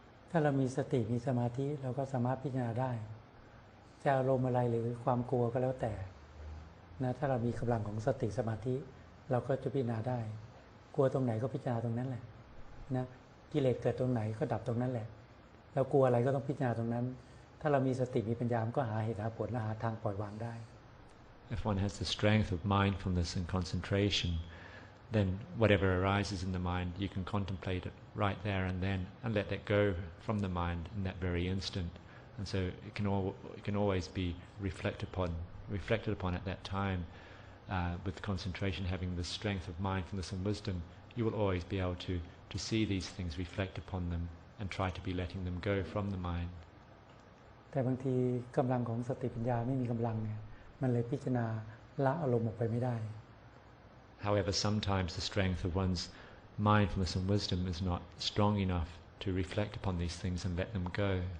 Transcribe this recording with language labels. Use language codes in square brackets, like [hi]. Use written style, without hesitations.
[th] ถ้าเรามีสติมีสมาธิเราก็สามารถพิจารณาได้จะอารมณ์อะไรหรือความกลัวก็แล้วแต่นะถ้าเรามีกำลังของสติสมาธิ เราก็จะพิจารณาได้กลัวตรงไหนก็พิจารณาตรงนั้นแหละนะกิเลสเกิดตรงไหนก็ดับตรงนั้นแหละเรากลัวอะไรก็ต้องพิจารณาตรงนั้นถ้าเรามีสติมีปัญญาก็หาเหตุหาผลและหาทางปล่อยวางได้ [en] If one has the strength of mindfulness and concentration, then whatever arises in the mind, you can contemplate it right there and then, and let that go from the mind in that very instant. And so it can always be reflected upon at that time. With concentration, having the strength of mindfulness and wisdom, you will always be able to see these things, reflect upon them, and try to be letting them go from the mind. [th] แต่บางทีกำลังของสติปัญญาไม่มีกำลังเนี่ยมันเลยพิจารณาละอารมณ์ออกไปไม่ได้ [en] However, sometimes the strength of one's mindfulness and wisdom is not strong enough to reflect upon these things and let them go.